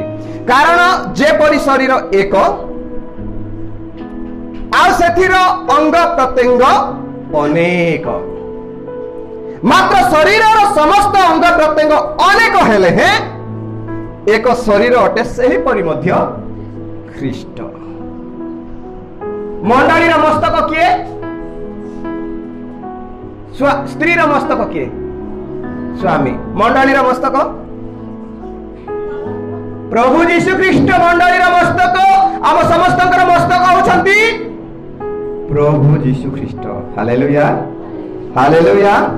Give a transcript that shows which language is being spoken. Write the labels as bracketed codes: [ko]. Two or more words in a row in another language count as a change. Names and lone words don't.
[or] କାରଣ ଯେପରି ଶରୀର ଏକ ଆଉ ସେଥିର ଅଙ୍ଗ ପ୍ରତ୍ୟଙ୍ଗ ଅନେକ, ମାତ୍ର ଶରୀରର ସମସ୍ତ ଅଙ୍ଗ ପ୍ରତ୍ୟଙ୍ଗ ଅନେକ ହେଲେ ହେଁ ଏକ ଶରୀର ଅଟେ, ସେହିପରି ମଧ୍ୟ ଖ୍ରୀଷ୍ଟ। ମଣ୍ଡଳୀର ମସ୍ତକ କିଏ? ସ୍ତ୍ରୀର ମସ୍ତକ କିଏ? ସ୍ୱାମୀ। ମଣ୍ଡଳୀର ମସ୍ତକ प्रभु यीशु ख्रीष्ट। ମଣ୍ଡଳୀର ମସ୍ତକ ଆମ ସମସ୍ତଙ୍କର ମସ୍ତକ ହେଉଛନ୍ତି ପ୍ରଭୁ ଯୀଶୁ ଖ୍ରୀଷ୍ଟ। हालेलुया, हालेलुया।